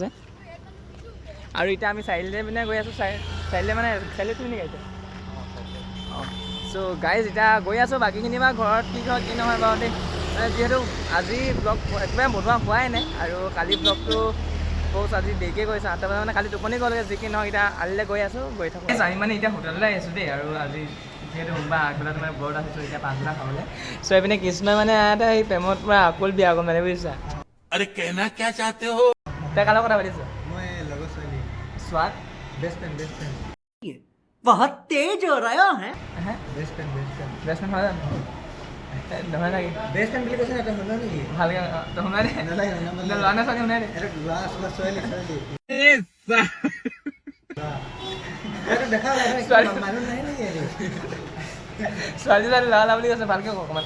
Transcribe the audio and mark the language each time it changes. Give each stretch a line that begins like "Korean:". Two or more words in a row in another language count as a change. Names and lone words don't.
Assamese: আৰু এতিয়া আমি চাৰিআলিতে পিনে গৈ আছোঁ চাৰিআলিতে মানে চাৰিআলিত নেকি এতিয়া অঁ
English: so guys
Assamese: এতিয়া গৈ আছোঁ বাকীখিনি বা ঘৰত কি হয় কি নহয় বাৰু দেই মানে যিহেতু আজি ব্লগ একেবাৰে বনোৱা হোৱাই নাই আৰু কালি ব্লগটো প'ষ্ট আজি দেৰিকৈ গৈছোঁ 8টা বজাত মানে কালি টোপনি গ'লগৈ যি কি নহওক এতিয়া আলিলৈ গৈ আছোঁ গৈ থাকোঁ আমি মানে এতিয়া হোটেললৈ আহিছোঁ দেই আৰু আজি যিহেতু সোমবাৰ আগবেলা তোমাৰ ব্ৰত আহিছোঁ এতিয়া পাছবেলা খাবলৈ চ' এইপিনে কৃষ্ণই মানে এটা সেই প্ৰেমত পৰা আকুল বিয়া গ'ল মানে বুজিছা
Hindi: अरे कहना क्या चाहते हो
Assamese: তই কাৰ লগত কথা পাতিছ মই লগৰ ছোৱালী স্বাদ
English: best friend
Hindi: बहुत तेज हो रहा है
Assamese: হে
English: best friend
Assamese: বেষ্টমেন হয় জানো নহয় নেকি
English: best friend
Assamese: বুলি কৈছে না তই শুনা নেকি ভালকৈ শুনাই দে নালাগে ল'ৰা নে ছোৱালী শুনাই দে এটা ল'ৰা আছিলে ছোৱালী দেখা মানুহ নাই নেকি ছোৱালী ল'ৰা বুলি কৈছে ভালকৈ কওক অকণমান